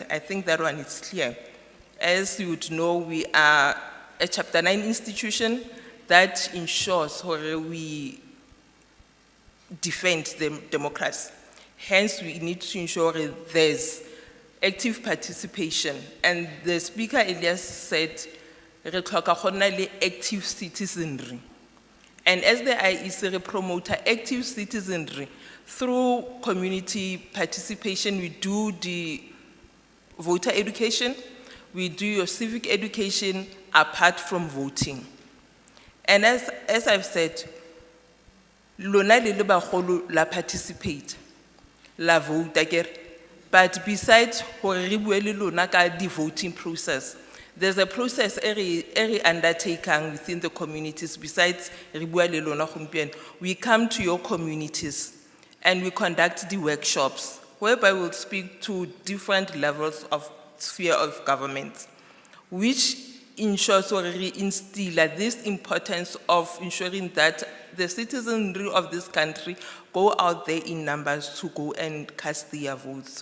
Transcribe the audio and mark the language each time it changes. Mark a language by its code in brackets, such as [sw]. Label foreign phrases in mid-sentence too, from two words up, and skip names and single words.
[en] I think that one is clear. As you would know, we are a Chapter 9 institution that ensures we defend the democracy. Hence, we need to ensure there's active participation. And the Speaker Elias said, [tn] re tlhoka go nna le [en] active citizenry. And as the IEC, we promote active citizenry through community participation. We do the voter education, we do your civic education apart from voting. And as I've said, [tn] lona le bagolo la participate, la vote akere. [en] But besides the voting process, there's a process every undertaking within the communities. Besides, we come to your communities and we conduct the workshops, whereby we'll speak to different levels of sphere of government, which ensures or instill this importance of ensuring that the citizenry of this country go out there in numbers to go and cast their votes.